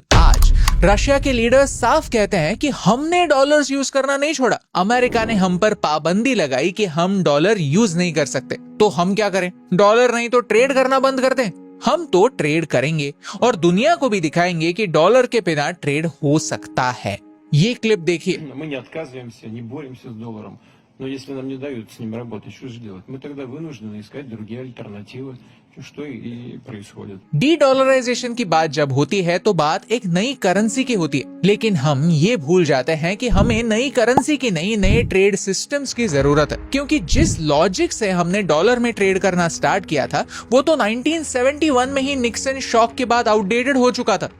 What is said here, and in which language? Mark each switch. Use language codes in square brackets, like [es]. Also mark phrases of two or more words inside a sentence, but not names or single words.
[hi] आज रशिया के लीडर्स साफ कहते हैं कि हमने [en] dollars use [hi] करना नहीं छोड़ा, अमेरिका ने हम पर पाबंदी लगाई कि हम [en] dollar use [hi] नहीं कर सकते। तो हम क्या करें? डॉलर नहीं तो ट्रेड करना बंद कर दें? हम तो ट्रेड करेंगे और दुनिया को भी दिखाएंगे कि डॉलर के बिना ट्रेड हो सकता है। ये क्लिप देखिए। [ru] Мы не отказываемся, не боремся с долларом. Но если нам не дают с ним работать, что же делать? Мы тогда вынуждены искать другие альтернативы, что и происходит. [hi] डी डॉलराइजेशन की बात जब होती है तो बात एक नई करेंसी की होती है, लेकिन हम ये भूल जाते हैं कि हमें नई करेंसी की नहीं, नए [en] trade systems [hi] की जरूरत है। क्योंकि जिस लॉजिक से हमने डॉलर में ट्रेड करना स्टार्ट किया था, वो तो 1971 में ही निक्सन शॉक के बाद आउटडेटेड हो चुका था।